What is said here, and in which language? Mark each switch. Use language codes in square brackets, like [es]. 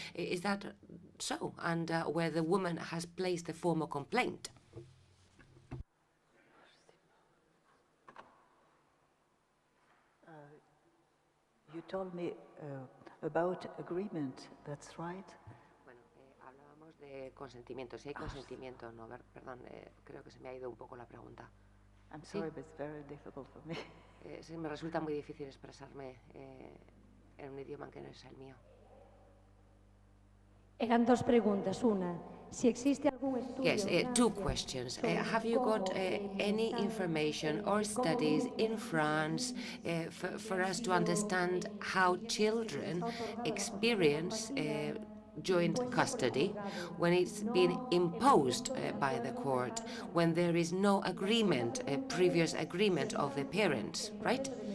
[en] Is that so? And where the woman has placed a formal complaint? You told me about agreement, that's right? [es] Bueno, hablábamos de consentimiento. Si hay consentimiento, no, perdón, creo que se me ha ido un poco la pregunta. [en] I'm sorry, but it's very difficult for me. [es] Sí, me resulta muy difícil expresarme en un idioma que no es el mío. Eran dos preguntas. Una, si existe algún estudio. [en] Yes, two questions. Have you got any information or studies in France for us to understand how children experience joint custody when it's been imposed by the court, when there is no agreement, previous agreement of the parents, right?